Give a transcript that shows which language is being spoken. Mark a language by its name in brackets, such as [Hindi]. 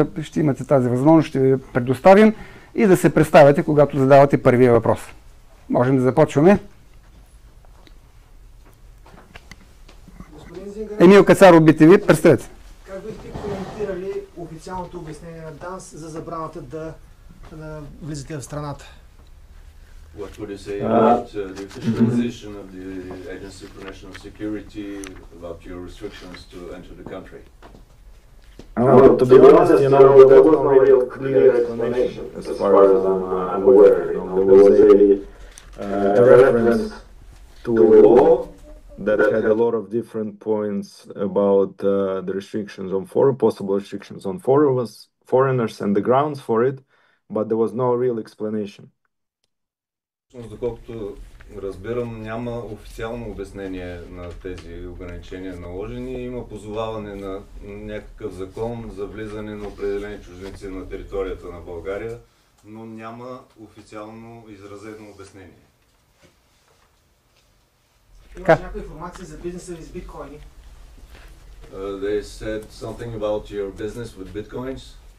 [Bulgarian] Ще имате тази възможност, ще ви предоставим и да се представяте, когато задавате първия въпрос. Можем да започваме. Емил Кацаров, БТВ, представете. Как бихте коментирали официалното обяснение на ДАНС за забраната да влизате в страната? [English] What would you say about the official position of the Agency for National Security about your restrictions to enter the country? To be honest, there was no real clear explanation as far as I'm aware. There was a reference to a law that had a lot of different points about the restrictions on possible restrictions on foreigners and the grounds for it, but there was no real explanation. [Bulgarian] Доколкото разбирам, няма официално обяснение на тези ограничения наложени. Има позоваване на някакъв закон за влизане на определени чужденци на територията на България, но няма официално изразено обяснение. Имаш някаква информация за бизнеса ви с биткоини? [English] They said something about your business with bitcoins.